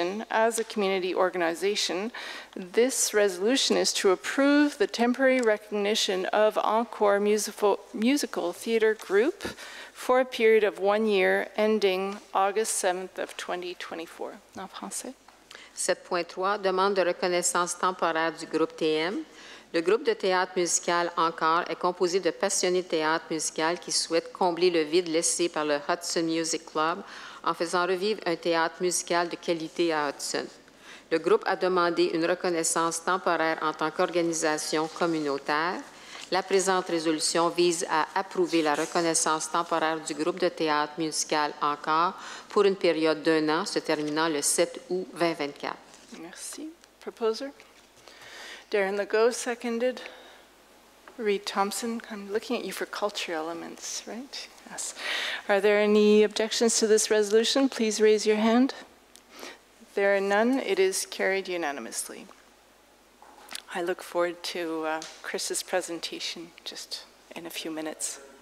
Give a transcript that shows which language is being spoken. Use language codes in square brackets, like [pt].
[en] as a community organization, this resolution is to approve the temporary recognition of Encore Musical Theatre Group for a period of 1 year ending August 7th of 2024. [fr] En français. 7.3, demande de reconnaissance temporaire du groupe TM. Le groupe de théâtre musical Encore est composé de passionnés de théâtre musical qui souhaitent combler le vide laissé par le Hudson Music Club en faisant revivre un théâtre musical de qualité à Hudson. Le groupe a demandé une reconnaissance temporaire en tant qu'organisation communautaire. La présente résolution vise à approuver la reconnaissance temporaire du groupe de théâtre musical Encore pour une période d'1 an se terminant le 7 août 2024. Merci. Proposer? [en] Darren Legault, seconded. Reed Thompson, I'm looking at you for culture elements, right? Yes. Are there any objections to this resolution? Please raise your hand. If there are none, it is carried unanimously. I look forward to Chris's presentation just in a few minutes.